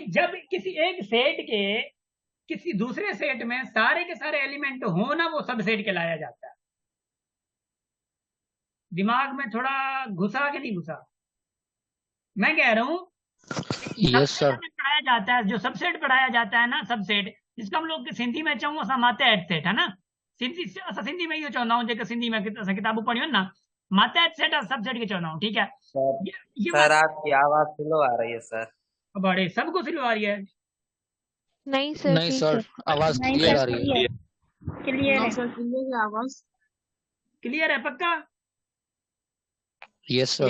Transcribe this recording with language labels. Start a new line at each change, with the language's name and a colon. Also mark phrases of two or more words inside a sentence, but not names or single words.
Hindi: जब किसी एक सेट के किसी दूसरे सेट में सारे के सारे एलिमेंट हो ना, वो सब सेट कहलाया जाता है। दिमाग में थोड़ा घुसा कि नहीं घुसा? मैं कह रहा हूं
English: yes sir.
Hindi: पढ़ाया जाता है, जो सबसेट पढ़ाया जाता है ना, सबसेट, जिसको हम लोग सिंधी में
Sindhi: चऊं असां मातहत सेट,
Hindi: है ना,
Sindhi: सिंधी में इहो चवंदा आहियूं, जेके सिंधी में असां किताबूं पढ़ियूं आहिनि ना, मातहत सेट और सबसेट के चवंदा आहियूं,
Hindi: ठीक है। सर आपकी आवाज स्लो आ रही है सर। बड़े सबको स्लो आ रही है? नहीं सर, नहीं ठीक सर, है। आवाज नहीं क्लियर आ सर, रही है। क्लियर है। सर क्लियर है आवाज। क्लियर है पक्का?
English: yes sir.